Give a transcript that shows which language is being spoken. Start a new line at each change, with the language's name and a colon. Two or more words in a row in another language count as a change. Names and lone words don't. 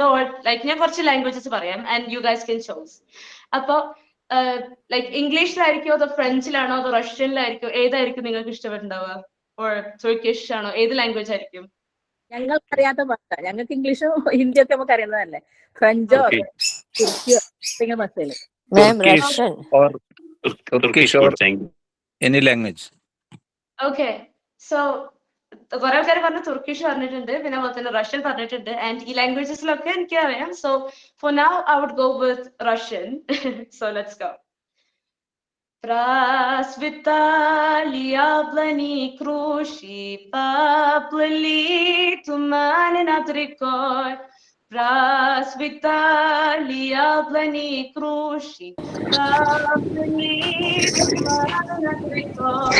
Malayalam: ഞാൻ കുറച്ച് ലാംഗ്വേജസ് പറയാം
English: and you guys can choose.
Malayalam: അപ്പോ ഇംഗ്ലീഷിലായിരിക്കോ, അതോ ഫ്രഞ്ചിലാണോ, അതോ റഷ്യനിലായിരിക്കോ? ഏതായിരിക്കും നിങ്ങൾക്ക് ഇഷ്ടപ്പെട്ടുണ്ടാവുക? ഓർ തുർക്കിഷ് ആണോ? ഏത് ലാംഗ്വേജ് ആയിരിക്കും? ഞങ്ങൾക്ക് അറിയാത്ത ഭാഷ. ഞങ്ങൾക്ക് ഇംഗ്ലീഷോ ഹിന്ദിയൊക്കെ നമുക്ക് അറിയുന്നതല്ലേ. ഫ്രഞ്ചോ തുർക്കിയോ ഭാഷയില്.
English: Any language. Okay, so
Malayalam: കുറെ ആൾക്കാർ പറഞ്ഞു തുർക്കിഷ് പറഞ്ഞിട്ടുണ്ട്, പിന്നെ അതുപോലെ തന്നെ റഷ്യൻ പറഞ്ഞിട്ടുണ്ട്, ആൻഡ് ഈ ലാംഗ്വേജസിലൊക്കെ എനിക്ക് അറിയാം.
English: So for now I would go with Russian. So let's go.
Russian: Просветали яблони круши, поплыли туманы над рекой. Просветали яблони круши, поплыли туманы над рекой.